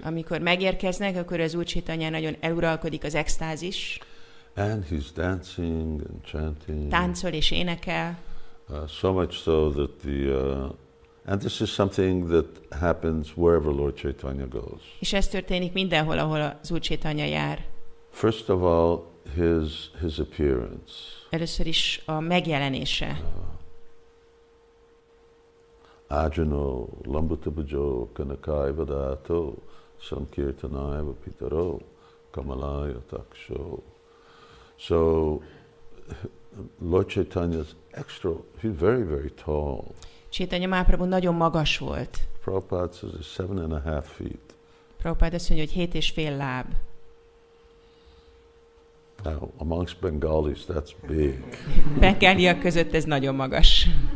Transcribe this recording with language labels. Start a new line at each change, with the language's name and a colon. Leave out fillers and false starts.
Hungarian: Amikor megérkeznek, akkor az Úr Caitanya nagyon eluralkodik az extázis.
English: And he's dancing and chanting.
Hungarian: Táncol és énekel.
English: So much so that and this is something that happens wherever Lord Caitanya goes.
Hungarian: És ez történik mindenhol, ahol az Úr Caitanya jár.
English: First of all, his appearance.
Hungarian: Először is a megjelenése.
Sanskrit: Ajano, Lambutabujo, Kanakai Vadato, Sankirtanai Vapitaro, Kamalaya Taksho.
English: So, Lord Caitanya is he's very, very tall.
Hungarian: Caitanya Mahaprabhu nagyon magas volt.
English: Prabhupada says he's 7.5 feet.
Hungarian: Prabhupada azt mondja, hogy 7,5 láb.
English: Now, amongst Bengalis, that's big.
Hungarian: Bengáliak között ez nagyon magas.